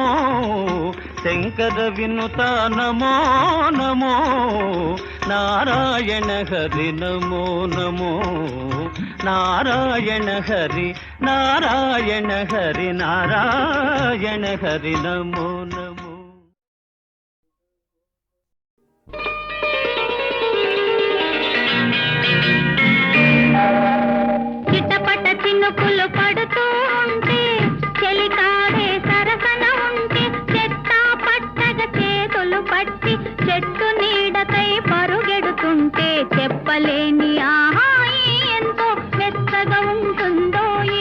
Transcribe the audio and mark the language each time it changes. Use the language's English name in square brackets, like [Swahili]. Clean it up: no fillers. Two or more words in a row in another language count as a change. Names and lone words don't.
[Sanskrit] शंकर विनुता नमो नमो। नारायण हरि नमो नमो। नारायण हरि नारायण हरि नारायण हरि नमो नमो। [Telugu] చిటపట చినుకులు పడుతూ ఉంటే చెలికాడే సరసన ఉంటే చెట్టా పట్టగ చేతులు పట్టి చెట్టు నీడకై పరుగెడుతుంటే చెప్పలేని ఆహాయి ఎంతో మెత్తగా ఉంటుందోయి.